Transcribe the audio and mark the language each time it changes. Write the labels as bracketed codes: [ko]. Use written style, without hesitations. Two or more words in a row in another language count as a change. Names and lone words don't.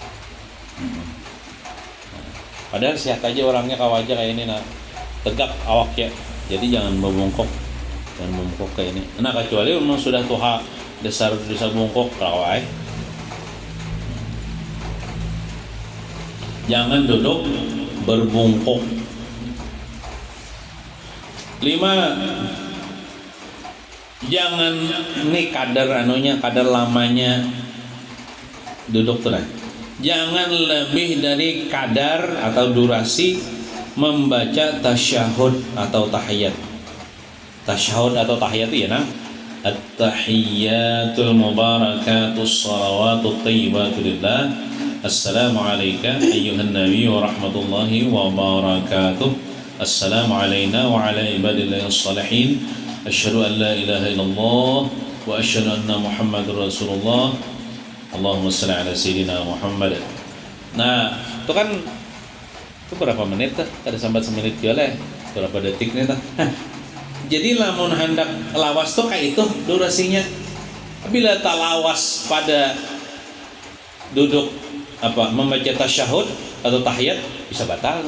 [id] Padahal sehat aja orangnya aja kayak ini tegak awaknya, jadi jangan membungkuk kayak ini. Nah, kecuali memang sudah tua dasar bungkuk kawai. Jangan duduk berbungkuk. 5, jangan nih kadar lamanya duduk tuh. Jangan lebih dari kadar atau durasi membaca tasyahud atau tahiyat. Tasyahud atau tahiyat itu ya, [ar] التحيات المباركات الصلوات الطيبات لله. السلام عليك أيها النبي ورحمة الله وبركاته. السلام علينا وعلى عباد الله الصالحين. أشهد أن لا إله إلا الله وأشهد أن محمدا رسول الله. اللهم صل على سيدنا محمد. [id] Nah, itu kan itu berapa menit tuh? Ada sambat semenit juga lah. Berapa detik nih tuh? [bjn] Jadi lamun hendak lawas tuh kayak itu durasinya. [id] Bila tak lawas pada duduk membaca tasyahud atau tahiyat bisa batal.